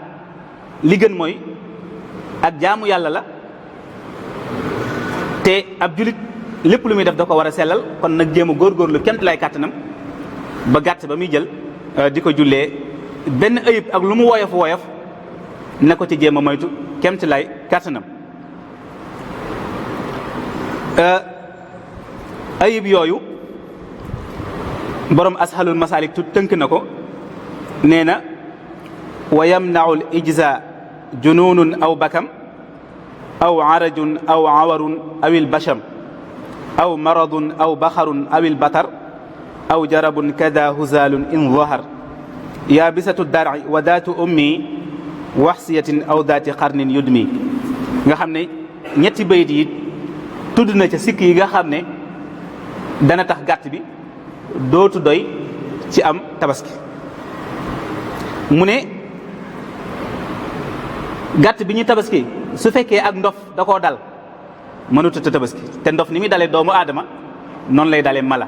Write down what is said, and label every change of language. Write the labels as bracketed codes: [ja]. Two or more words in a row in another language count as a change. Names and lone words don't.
[wo] li gën mooy ak jaamu yàlla la te ab julit lépp lu muy def da ko war a sellal kon nag jéem a góorgóorlu kemt lay kàttanam ba gàtt ba muy jël di ko jullee benn ayib ak lu mu woyof na ko ci jéem a moytu kemt lay kàttanam. ayib yooyu borom ashalul masalik tënk na ko nee na [ar] ويمنع الإجزاء جنون أو بكم أو عرج أو عور أو البشم أو مرض أو بخر أو البتر أو جرب كذا هزال إن ظهر يابسة الضرع وذات أم وخشية أو ذات قرن يدمي. [wo] nga xam ne ñetti bayit yi tudd na ca sikk yi nga xam ne dana tax gàtt bi dootu doy ci am tabaski. mu ne gàtt bi ñu tabaski su fekkee ak ndof da koo dal mënut a tabaski te ndof ni muy dalee doomu aadama noonu lay dalee mala.